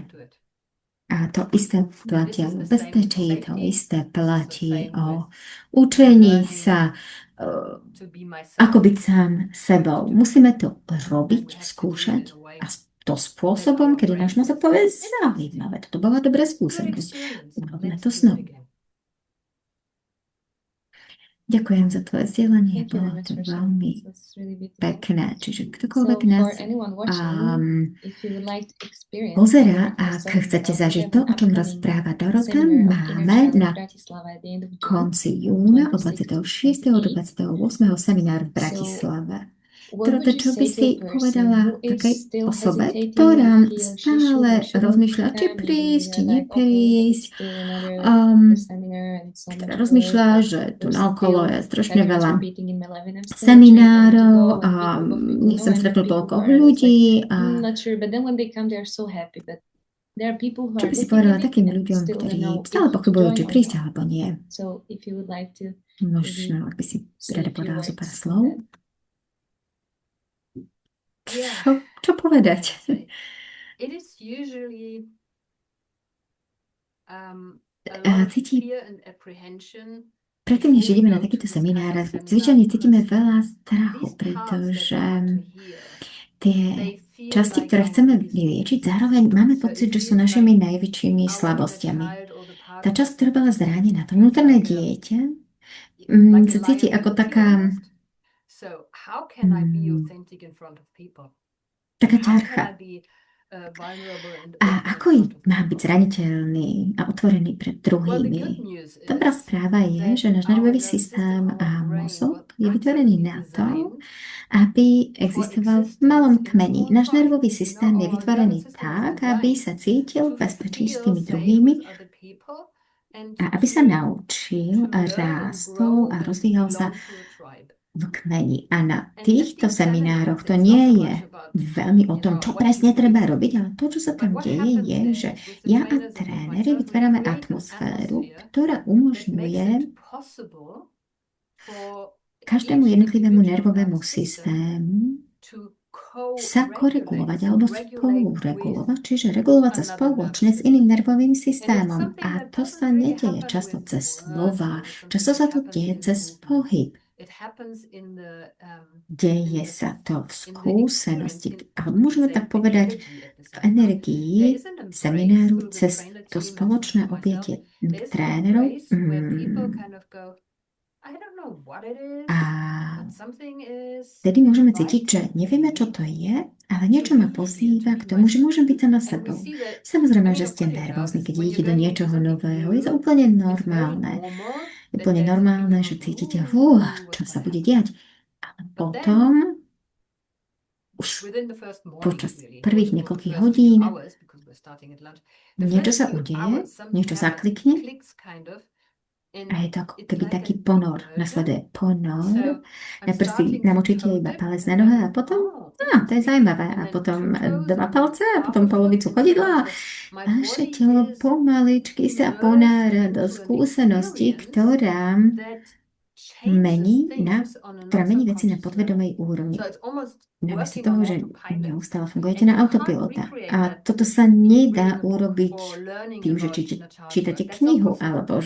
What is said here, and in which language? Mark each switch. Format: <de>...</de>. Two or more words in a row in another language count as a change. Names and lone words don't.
<sk>A to isté platí o bezpečí, to isté platí o učení sa, ako byť sám sebou. Musíme to robiť, skúšať a to spôsobom, kedy náš mozog povie zaujímavé. Toto bola dobrá skúsenosť. Urobme to znovu. Ďakujem za tvoje zdieľanie,</sk> <en>Thank you</en> <sk>bolo</sk> <en>very much</en> <sk>to</sk> <en>for sharing.</en> <sk>veľmi</sk> <en>This was really beautiful.</en> <sk>pekné. Čiže</sk> <en>So</en> <sk>ktokoľvek</sk> <en>for</en> <sk>nás</sk> <en>anyone watching, if you would like to experience</en> <sk>pozerá,</sk> <en>what</en> <sk>ak Dorota chcete</sk> <en>talked, we</en> <sk>zažiť</sk> <en>have</en> <sk>to,</sk> <en>an</en> <sk>o čom</sk> <en>upcoming</en> <sk>rozpráva Dorota,</sk> <en>seminar of inner</en> <sk>máme</sk> <en>child in</en> <sk>na</sk> <en>Bratislava at the end of June,</en> <sk>konci júna od 26 26.</sk> <en>to</en> <sk>do 28. seminár v</sk> <en>28. So</en> <sk>Bratislave.</sk> <en>what would</en> <sk>Dorota,</sk> <en>you</en> <sk>čo by</sk> <en>say to</en> <sk>si</sk> <en>a person</en> <sk>povedala</sk> <en>who is</en> <sk>takej</sk> <en>still</en> <sk>osobe,</sk> <en>hesitating</en> <sk>ktorá</sk> <en>if he or she should</en> <sk>stále</sk> <en>or shouldn't</en> <sk>rozmýšľa, či</sk> <en>come? Maybe</en> <sk>prísť, či</sk> <en>you're like, okay, but</en> <sk>neprísť,</sk> <en>it's still another um, seminar and it's so</en> <sk>ktorá</sk> <en>much</en> <sk>rozmýšľa,</sk> <en>work, or</en> <sk>že tu</sk> <en>there's</en> <sk>naokolo</sk> <en>still</en> <sk>je strašne</sk> <en>seminars</en> <sk>veľa</sk> <en>repeating in Meleven. I'm still not sure if I want to</en> <sk>seminárov</sk> <en>go,</en> <sk>a</sk> <en>and big group of people,</en> <sk>nechcem</sk> <en>and</en> <sk>stretnúť</sk> <en>big</en> <sk>toľko</sk> <en>group of parents, like,</en> <sk>ľudí a</sk> <en>not sure. But then when they come, they're so happy. But there are people who</en> <sk>čo</sk> <en>are</en> <sk>by si</sk> <en>looking</en> <sk>povedala</sk> <en>at it</en> <sk>takým</sk> <en>and</en> <sk>ľuďom,</sk> <en>still don't</en> <sk>ktorí</sk> <en>know</en> <sk>stále</sk> <en>if to</en> <sk>pochybujú,</sk> <en>join</en> <sk>či</sk> <en>or</en> <sk>prísť</sk> <en>not.</en> <sk>alebo nie.</sk> <en>So if you would like to</en> <sk>Možno,</sk> <en>maybe</en> <sk>ak by si</sk> <en>say</en> <sk>rada</sk> <en>a few</en> <sk>povedala zo pár</sk> <en>words on</en> <sk>slov.</sk> <en>that. Yeah,</en> <sk>Čo povedať?</sk> <en>say it is usually a</en> <sk>A</sk> <en>lot of</en> <sk>cíti,</sk> <en>fear and apprehension</en> <sk>predtým, než</sk> <en>before we</en> <sk>ideme na</sk> <en>go to</en> <sk>takýto</sk> <en>this kind</en> <sk>seminár,</sk> <en>of seminar,</en> <sk>zvyčajne cítime</sk> <en>because</en> <sk>veľa strachu,</sk> <en>these parts that</en> <sk>pretože</sk> <en>we want to hear,</en> <sk>tie</sk> <en>they feel</en> <sk>časti,</sk> <en>like</en> <sk>ktoré</sk> <en>our</en> <sk>chceme</sk> <en>weakest</en> <sk>vyliečiť,</sk> <en>points.</en> <sk>zároveň máme</sk> <en>So</en> <sk>pocit,</sk> <en>it</en> <sk>že sú</sk> <en>feels</en> <sk>našimi</sk> <en>like</en> <sk>najväčšími</sk> <en>our inner</en> <sk>slabostiami.</sk> <en>child or the part</en> <sk>Tá časť, ktorá</sk> <en>that</en> <sk>bola zranená, to</sk> <en>feels</en> <sk>vnútorné</sk> <en>like a</en> <sk>dieťa,</sk> <en>like</en> <sk>sa</sk> <en>a</en> <sk>cíti</sk> <en>lion</en> <sk>ako</sk> <en>in the</en> <sk>taká,</sk> <en>zoo almost. So how can I be authentic in front of people?</en> <sk>taká</sk> <en>How can</en> <sk>ťarcha.</sk> <en>I be vulnerable and</en> <sk>A</sk> <en>open in</en> <sk>ako</sk> <en>front of</en> <sk>má byť</sk> <en>people?</en> <sk>zraniteľný a otvorený pred</sk> <en>Well, the</en> <sk>druhými?</sk> <en>good news</en> <sk>Dobrá</sk> <en>is</en> <sk>správa je,</sk> <en>that</en> <sk>že náš</sk> <en>our</en> <sk>nervový</sk> <en>nervous system,</en> <sk>systém</sk> <en>our</en> <sk>a</sk> <en>brain</en> <sk>mozog</sk> <en>was</en> <sk>je vytvorený</sk> <en>absolutely</en> <sk>na to,</sk> <en>designed</en> <sk>aby</sk> <en>for</en> <sk>existoval v</sk> <en>existence</en> <sk>malom</sk> <en>in a</en> <sk>kmeni.</sk> <en>small</en> <sk>Náš</sk> <en>tribe.</en> <sk>nervový</sk> <en>You know,</en> <sk>systém je</sk> <en>our</en> <sk>vytvorený</sk> <en>nervous system is</en> <sk>tak, aby sa</sk> <en>designed</en> <sk>cítil</sk> <en>to</en> <sk>v bezpečí s</sk> <en>feel</en> <sk>tými</sk> <en>safe</en> <sk>druhými</sk> <en>with other people and</en> <sk>a aby sa</sk> <en>to</en> <sk>naučil a</sk> <en>learn and</en> <sk>rástol</sk> <en>grow</en> <sk>a</sk> <en>and</en> <sk>rozvíjal sa</sk> <en>belong to a tribe.</en> <sk>v kmeni. A na</sk> <en>And at</en> <sk>týchto</sk> <en>these</en> <sk>seminároch</sk> <en>seminars,</en> <sk>to</sk> <en>it's not</en> <sk>nie</sk> <en>so</en> <sk>je</sk> <en>much about,</en> <sk>veľmi o</sk> <en>you</en> <sk>tom,</sk> <en>know,</en> <sk>čo</sk> <en>what</en> <sk>presne</sk> <en>you</en> <sk>treba</sk> <en>hear,</en> <sk>robiť, ale to, čo sa</sk> <en>but</en> <sk>tam</sk> <en>what</en> <sk>deje,</sk> <en>happens</en> <sk>je, že</sk> <en>is with the</en> <sk>ja a</sk> <en>trainers and with</en> <sk>tréneri</sk> <en>myself, we</en> <sk>vytvárame</sk> <en>create an</en> <sk>atmosféru,</sk> <en>atmosphere</en> <sk>ktorá</sk> <en>that makes</en> <sk>umožňuje</sk> <en>it possible for</en> <sk>každému</sk> <en>each</en> <sk>jednotlivému</sk> <en>individual</en> <sk>nervovému</sk> <en>nervous system</en> <sk>systému</sk> <en>to</en> <sk>sa</sk> <en>co-regulate,</en> <sk>koregulovať</sk> <en>so</en> <sk>alebo</sk> <en>regulate with</en> <sk>spoluregulovať, čiže regulovať sa</sk> <en>another nervous</en> <sk>spoločne s iným</sk> <en>system.</en> <sk>nervovým</sk> <en>And it's</en> <sk>systémom.</sk> <en>something</en> <sk>A</sk> <en>that</en> <sk>to</sk> <en>doesn't</en> <sk>sa</sk> <en>really</en> <sk>nedeje</sk> <en>happen</en> <sk>často</sk> <en>with</en> <sk>cez</sk> <en>words,</en> <sk>slova,</sk> <en>but it's something</en> <sk>často</sk> <en>that</en> <sk>sa to</sk> <en>happens</en> <sk>deje</sk> <en>in</en> <sk>cez</sk> <en>movement.</en> <sk>pohyb.</sk> <en>It happens in the</en> <sk>Deje</sk> <en>in</en> <sk>sa to v</sk> <en>the experience,</en> <sk>skúsenosti,</sk> <en>in</en> <sk>ale môžeme</sk> <en>say</en> <sk>tak</sk> <en>the</en> <sk>povedať,</sk> <en>energy at the</en> <sk>v</sk> <en>seminar.</en> <sk>energii</sk> <en>There is an embrace</en> <sk>semináru</sk> <en>through the</en> <sk>cez</sk> <en>trainer</en> <sk>to</sk> <en>team and</en> <sk>spoločné</sk> <en>through myself.</en> <sk>objatie</sk> <en>There is an</en> <sk>trénerov</sk> <en>embrace where people kind of go, I don't know what it is,</en> <sk>a</sk> <en>but something is</en> <sk>vtedy môžeme cítiť, že</sk> <en>inviting</en> <sk>nevieme, čo</sk> <en>me</en> <sk>to je, ale</sk> <en>to</en> <sk>niečo ma</sk> <en>be here, to</en> <sk>pozýva k</sk> <en>be</en> <sk>tomu, že</sk> <en>myself.</en> <sk>môžem byť sama</sk> <en>And we</en> <sk>sebou.</sk> <en>see that</en> <sk>Samozrejme,</sk> <en>when</en> <sk>že</sk> <en>you're</en> <sk>ste</sk> <en>putting</en> <sk>nervózni,</sk> <en>nervous,</en> <sk>keď</sk> <en>when</en> <sk>idete</sk> <en>you're</en> <sk>do</sk> <en>going into</en> <sk>niečoho</sk> <en>something</en> <sk>nového. Je to</sk> <en>new,</en> <sk>úplne</sk> <en>it's very</en> <sk>normálne.</sk> <en>normal</en> <sk>Je</sk> <en>that</en> <sk>úplne</sk> <en>there's a</en> <sk>normálne,</sk> <en>feeling</en> <sk>že</sk> <en>of,</en> <sk>cítite, ooh, čo</sk> <en>what's</en> <sk>sa</sk> <en>gonna</en> <sk>bude</sk> <en>happen?</en> <sk>diať. Ale</sk> <en>But</en> <sk>potom,</sk> <en>then</en> <sk>už</sk> <en>within the first morning,</en> <sk>počas</sk> <en>really,</en> <sk>prvých</sk> <en>or the</en> <sk>niekoľkých</sk> <en>first few</en> <sk>hodín,</sk> <en>hours, because we're starting at lunch, the</en> <sk>niečo</sk> <en>first</en> <sk>sa</sk> <en>few</en> <sk>udeje,</sk> <en>hours, something</en> <sk>niečo</sk> <en>happens,</en> <sk>zaklikne</sk> <en>clicks kind of,</en> <sk>a</sk> <en>and</en> <sk>je to ako</sk> <en>it's</en> <sk>keby</sk> <en>like</en> <sk>taký</sk> <en>an</en> <sk>ponor.</sk> <en>immersion.</en> <sk>Nasleduje ponor.</sk> <en>So I'm</en> <sk>Najprv si</sk> <en>starting to</en> <sk>namočíte</sk> <en>toe</en> <sk>iba</sk> <en>dip,</en> <sk>palec na</sk> <en>and</en> <sk>nohe</sk> <en>then,</en> <sk>a potom,</sk> <en>oh,</en> <sk>to je</sk> <en>interesting.</en> <sk>zaujímavé.</sk> <en>And</en> <sk>A</sk> <en>then</en> <sk>potom</sk> <en>two toes,</en> <sk>dva</sk> <en>and then</en> <sk>palce a</sk> <en>half</en> <sk>potom</sk> <en>a foot,</en> <sk>polovicu</sk> <en>and so</en> <sk>chodidla.</sk> <en>on. So my</en> <sk>Vaše</sk> <en>body</en> <sk>telo</sk> <en>is</en> <sk>pomaličky sa</sk> <en>immersed</en> <sk>ponára do</sk> <en>into an</en> <sk>skúsenosti,</sk> <en>experience that changes things on a</en> <sk>ktorá</sk> <en>not</en> <sk>mení veci na</sk> <en>subconscious level.</en> <sk>podvedomej úrovni.</sk> <en>So it's almost</en> <sk>Namiesto</sk> <en>working</en> <sk>toho,</sk> <en>on</en> <sk>že</sk> <en>autopilot.</en> <sk>neustále fungujete</sk> <en>And</en> <sk>na</sk> <en>you can't</en> <sk>autopilota.</sk> <en>recreate</en> <sk>A</sk> <en>that</en> <sk>toto</sk> <en>with</en> <sk>sa nedá</sk> <en>reading a book</en> <sk>urobiť</sk> <en>or learning</en> <sk>tým, že</sk> <en>about inner child</en> <sk>čítate</sk> <en>work. That's not</en> <sk>knihu,</sk> <en>possible.</en> <sk>alebo že</sk>